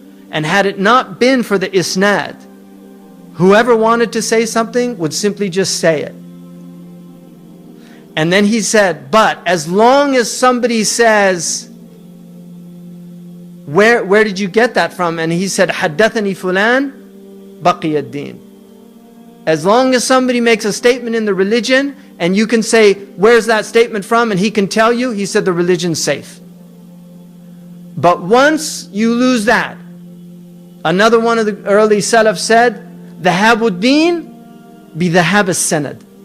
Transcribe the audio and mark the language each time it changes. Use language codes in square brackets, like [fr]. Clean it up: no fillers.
[en] And had it not been for the isnad, whoever wanted to say something would simply just say it. And then he said, but as long as somebody says where did you get that from? And he said, [ar] حدثني فلان بقي الدين. [en] As long as somebody makes a statement in the religion and you can say, where's that statement from? And he can tell you, he said the religion's safe. But once you lose that, another one of the early Salaf said, [ar] ذهاب الدين بذهاب السند.